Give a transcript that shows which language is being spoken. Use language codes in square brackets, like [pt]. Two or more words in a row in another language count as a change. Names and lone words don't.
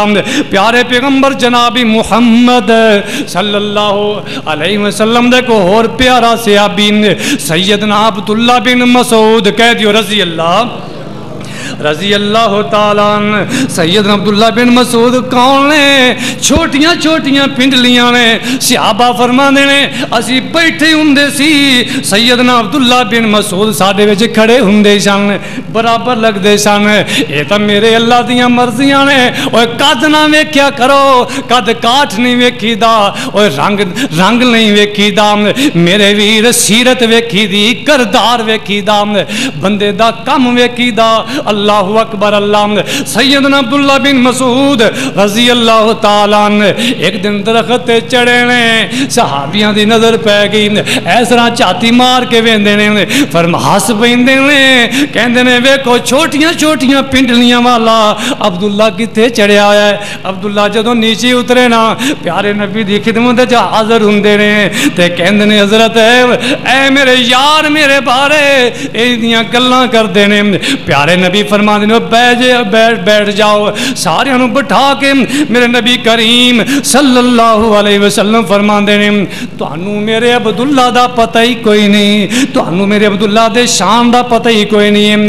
[pa] پیارے پیغمبر جناب محمد [ar] صلی اللہ علیہ وسلم [pa] دے کو اور پیارا صحابی سیدنا عبداللہ بن مسعود کہہ دیو [ar] رضی اللہ تعالیٰ. [pa] سیدنا عبداللہ بن مسعود کون نے؟ چھوٹیاں چھوٹیاں پنڈلیاں نے. صحابہ فرماندے نے اسی بیٹھے ہوندے سی, سیدنا عبداللہ بن مسعود ساڈے وچ کھڑے ہوندے سن, برابر لگدے سن. اے تاں میرے اللہ دیاں مرضیاں نے. اوے قد نہ ویکھیا کرو, قد کاٹھ نہیں ویکھی دا, اوے رنگ نہیں ویکھی دا. میرے ویر سیرت ویکھی دی, کردار ویکھی دا, بندے دا کم ویکھی دا. [ar] اللہ اکبر اللہ. [pa] سیدنا عبداللہ بن مسعود [ar] رضی اللہ تعالیٰ [pa] ایک دن درخت چڑھے نے, صحابیاں دی نظر پہ گئی, اس طرح چاتی مار کے ویندے نے, فرماس پیندے نے, کہندے نے ویکھو چھوٹیاں چھوٹیاں پنڈلیاں والا عبداللہ کتے چڑھیا ہے. عبداللہ جدوں نیچے اترے نا, پیارے نبی دی خدمت وچ حاضر ہوندے نے تے کہندے نے حضرت اے میرے یار میرے بارے اے دیاں گلاں کردے نے. پیارے نبی فرما دینے بیٹھ جاؤ. سارے انہوں بٹھا کے میرے نبی کریم [ar] صلی اللہ علیہ وسلم [pa] فرما دینے تو انہوں میرے عبداللہ دا پتہ ہی کوئی نہیں, تو انہوں میرے عبداللہ دے شان دا پتہ ہی کوئی نہیں.